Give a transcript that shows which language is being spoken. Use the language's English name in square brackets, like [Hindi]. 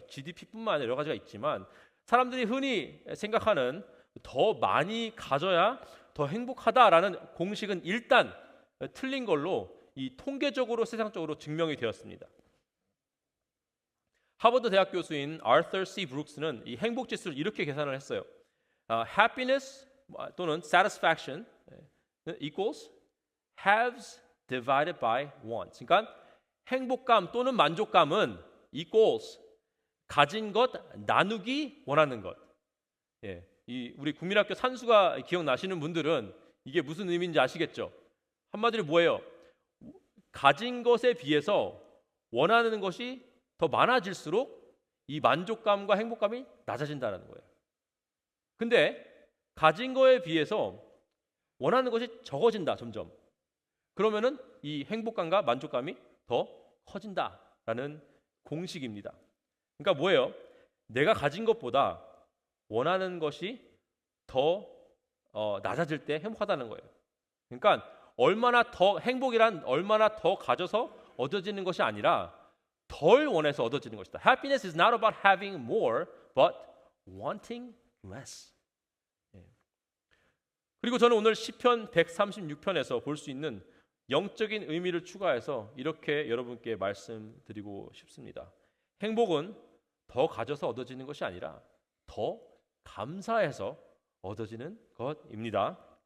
[Korean] GDP뿐만 아니라 여러 가지가 있지만 사람들이 흔히 생각하는 더 많이 가져야 더 행복하다라는 공식은 일단 틀린 걸로 이 통계적으로 세상적으로 증명이 되었습니다. 하버드 대학 교수인 아처 C 브룩스는 이 행복 지수를 이렇게 계산을 했어요. [English] Happiness [Korean] 또는 [English] satisfaction equals haves divided by wants. [Korean] 그러니까 행복감 또는 만족감은 equals 가진 것 나누기 원하는 것. 이 우리 국민학교 산수가 기억나시는 분들은 이게 무슨 의미인지 아시겠죠? 한마디로 뭐예요? 가진 것에 비해서 원하는 것이 더 많아질수록 이 만족감과 행복감이 낮아진다는 거예요. 근데 가진 거에 비해서 원하는 것이 적어진다 점점. 그러면은 이 행복감과 만족감이 더 커진다라는 공식입니다. 그러니까 뭐예요? 내가 가진 것보다 원하는 것이 더 낮아질 때 행복하다는 거예요. 그러니까 행복이란 얼마나 더 가져서 얻어지는 것이 아니라 덜 원해서 얻어지는 것이다. [English] Happiness is not about having more, but wanting less. [Korean] 그리고 저는 오늘 시편 136편에서 볼 수 있는 영적인 의미를 추가해서 이렇게 여러분께 말씀드리고 싶습니다. 행복은 더 가져서 얻어지는 것이 아니라 더 감사해서 얻어지는 것입니다.